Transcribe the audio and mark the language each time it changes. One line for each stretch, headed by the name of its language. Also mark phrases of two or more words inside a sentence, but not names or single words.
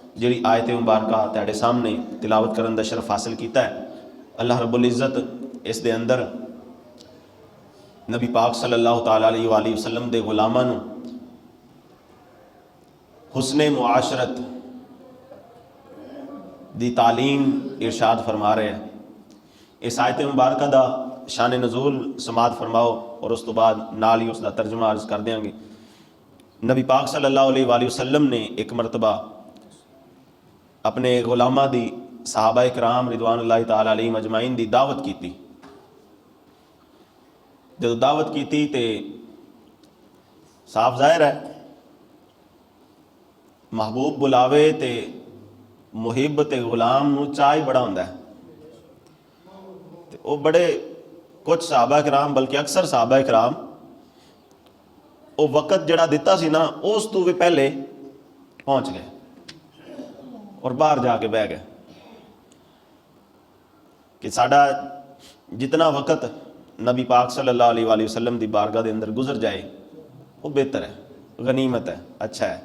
Punjabi: جہڑی آیت مبارکہ تہاڈے سامنے تلاوت کرن دا شرف حاصل کیتا ہے. اللہ رب العزت اس دے اندر نبی پاک
Arabic: صلی اللہ تعالی علیہ وسلم
Punjabi: دے غلاماں نوں حسن معاشرت دی تعلیم ارشاد فرما رہے ہیں. اس آیت مبارکہ دا شان نزول سماعت فرماؤ اور اس تو بعد نال ہی
Urdu: اس کا ترجمہ عرض کر دیں گے.
Punjabi: نبی پاک
Arabic: صلی اللہ علیہ وسلم
Punjabi: نے ایک مرتبہ اپنے غلاماں دی صحابہ اکرام
Arabic: رضوان اللہ تعالی علیہم اجمعین
Punjabi: دی دعوت کی تھی. جب دعوت کی تھی تو صاف ظاہر ہے محبوب بلاوے تو محب تے غلام نوں چاہ ہی بڑا ہندا ہے. تے او بڑے کچھ صحابہ اکرام بلکہ اکثر صحابہ اکرام او وقت جہڑا دتا سی نا اس تو بھی پہلے پہنچ گئے اور باہر جا کے بہہ گئے کہ ساڈا جتنا وقت نبی پاک
Arabic: صلی اللہ علیہ وسلم
Urdu: کی بارگاہ کے اندر گزر جائے وہ بہتر ہے، غنیمت ہے، اچھا ہے.